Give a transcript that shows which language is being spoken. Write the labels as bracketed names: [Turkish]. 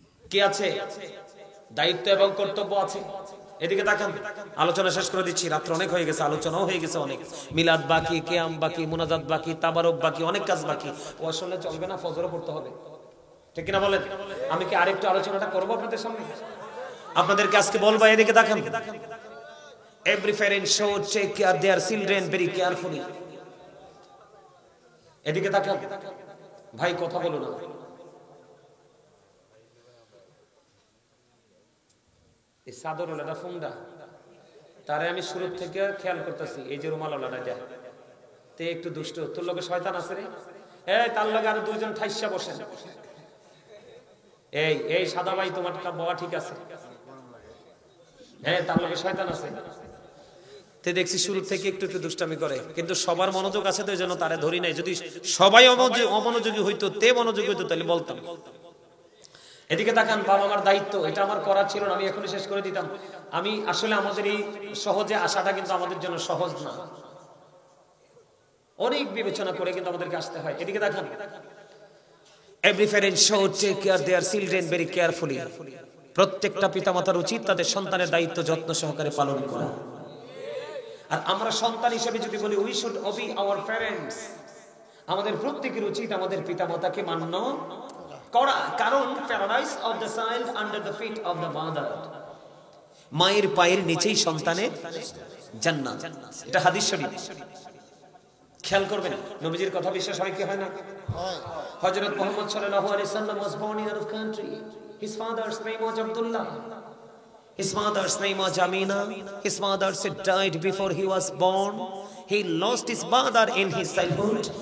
[Bangla] কি আছে? দায়িত্ব এবং কর্তব্য আছে। এদিকে তাকান। আলোচনা শেষ করে দিচ্ছি, রাত্র অনেক হয়ে গেছে, আলোচনাও হয়ে গেছে অনেক। মিলাদ বাকি, কিয়াম বাকি, মুনাজাত বাকি, তাবারক বাকি, অনেক কাজ বাকি। ও আসলে চলবে না, ফজরও পড়তে হবে। ঠিক কিনা বলেন? আমি কি আরেকটু আলোচনাটা করবো আপনাদের সামনে? আপনাদেরকে আজকে বলবো, এদিকে তাকান। [English] Every parent should take care their children very carefully. [Bangla] এদিকে তাকান। ভাই কথা বলো না। এই চাদর ওলাটা ফুংডা, তারে আমি শুরু থেকে খেয়াল করতেছি। এই যে রুমাল ওলাটা যায়, তে একটু দুষ্ট। তোর লগে শয়তান আছে রে। এই তার লগে আরো দুইজন ঠাইসা বসেন। এই সাদা ভাই, তোমার বাবা ঠিক আছে? হ্যাঁ, তার লগে শয়তান আছে। তে দেখছি শুরু থেকে একটু একটু দুষ্টামি করে, কিন্তু সবার মনোযোগ আছে তো এই জন্য তারে ধরি নাই। যদি সবাই অমনোযোগী হইতো, তে মনোযোগী হইতো, তাহলে বলতাম। এদিকে তাকান। বাবা মার দায়িত্ব, এটা আমার করা ছিল না, আমি এখনই শেষ করে দিতাম। আমি আসলে আমাদের এই সহজে আসাটা কিন্তু আমাদের জন্য সহজ না, অনেক বিবেচনা করে কিন্তু আমাদেরকে আসতে হয়। এদিকে তাকান। [English] Every parent should take care their children very carefully. [Bangla] প্রত্যেকটা পিতামাতার উচিত তাদের সন্তানের দায়িত্ব যত্ন সহকারে পালন করা। আর আমরা সন্তান হিসেবে যদি বলি, [English] we should obey our parents, [Bangla] আমাদের প্রত্যেকের উচিত আমাদের পিতামাতাকে মান্য করা। [English] কারণ paradise of the child under the feet of the mother, [Bangla] মায়ের পায়ের নিচেই সন্তানের জান্নাত। এটা হাদিস শরীফ। খেয়াল করবেন, নবীজির কথা বিশ্বাস হয় কি হয় না? হযরত মুহাম্মদ সাল্লাল্লাহু আলাইহি ওয়াসাল্লাম [English] was born in a country. His father's name was Abdullah. His mother's name was Amina. His mother died before he was born. He lost his mother in his childhood.